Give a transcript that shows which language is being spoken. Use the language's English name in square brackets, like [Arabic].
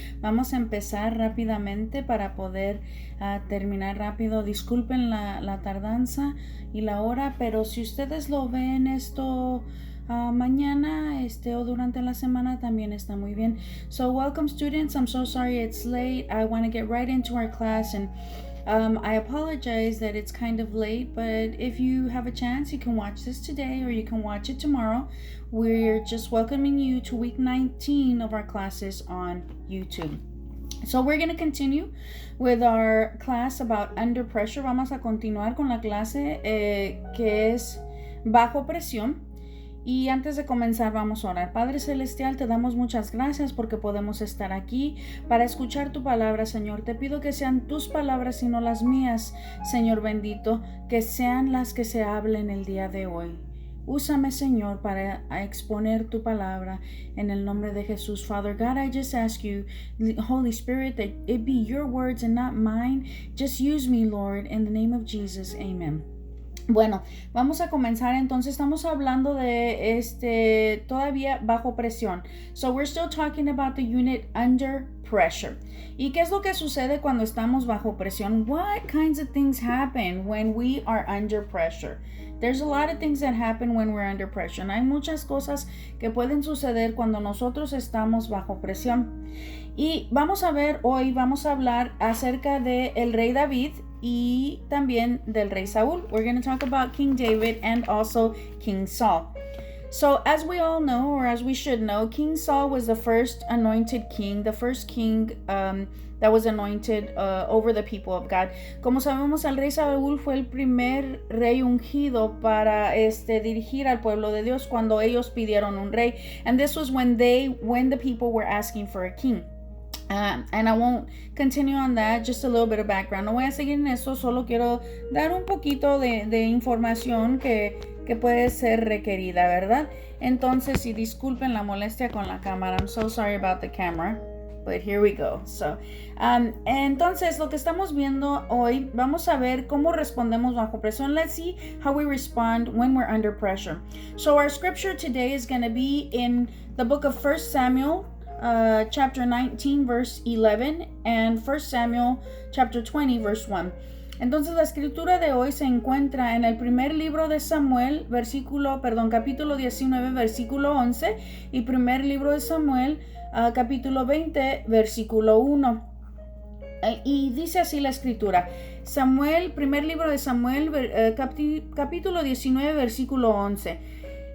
[Spanish] Vamos a empezar rápidamente para poder terminar rápido. Disculpen la tardanza y la hora, pero si ustedes lo ven esto mañana o durante la semana también está muy bien. [English] So welcome students. I'm so sorry it's late. I want to get right into our class and I apologize that it's kind of late, but if you have a chance, you can watch this today or you can watch it tomorrow. We're just welcoming you to week 19 of our classes on YouTube. So we're going to continue with our class about under pressure. [Spanish] Vamos a continuar con la clase que es bajo presión. Y antes de comenzar vamos a orar. Padre Celestial, te damos muchas gracias porque podemos estar aquí para escuchar tu palabra, Señor. Te pido que sean tus palabras y no las mías, Señor bendito, que sean las que se hablen el día de hoy. Úsame, Señor, para exponer tu palabra en el nombre de Jesús. [English] Father God, I just ask you, Holy Spirit, that it be your words and not mine. Just use me, Lord, in the name of Jesus. Amen. [Spanish] Bueno, vamos a comenzar entonces. Estamos hablando de todavía bajo presión. [English] So we're still talking about the unit under pressure. [Spanish] ¿Y qué es lo que sucede cuando estamos bajo presión? [English] What kinds of things happen when we are under pressure? There's a lot of things that happen when we're under pressure. [Spanish] Hay muchas cosas que pueden suceder cuando nosotros estamos bajo presión. Y vamos a ver hoy, vamos a hablar acerca de el rey David y también del rey Saúl. [English] We're going to talk about King David and also King Saul. So as we all know, or as we should know, King Saul was the first anointed king, the first king that was anointed over the people of God. [Spanish] Como sabemos, el rey Saúl fue el primer rey ungido para dirigir al pueblo de Dios cuando ellos pidieron un rey. [English] And this was when the people were asking for a king. And I won't continue on that, just a little bit of background. [Spanish] No voy a seguir en esto, solo quiero dar un poquito de información que puede ser requerida, ¿verdad? Entonces, y disculpen la molestia con la cámara. [English] I'm so sorry about the camera, but here we go. So, [Spanish] entonces, lo que estamos viendo hoy, vamos a ver cómo respondemos bajo presión. [English] Let's see how we respond when we're under pressure. So, our scripture today is going to be in the book of 1 Samuel, chapter 19 verse 11 and 1 Samuel chapter 20 verse 1. [Spanish] Entonces la escritura de hoy se encuentra en el primer libro de Samuel, capítulo 19 versículo 11 y primer libro de Samuel, capítulo 20 versículo 1. Y dice así la escritura. Primer libro de Samuel, capítulo 19 versículo 11.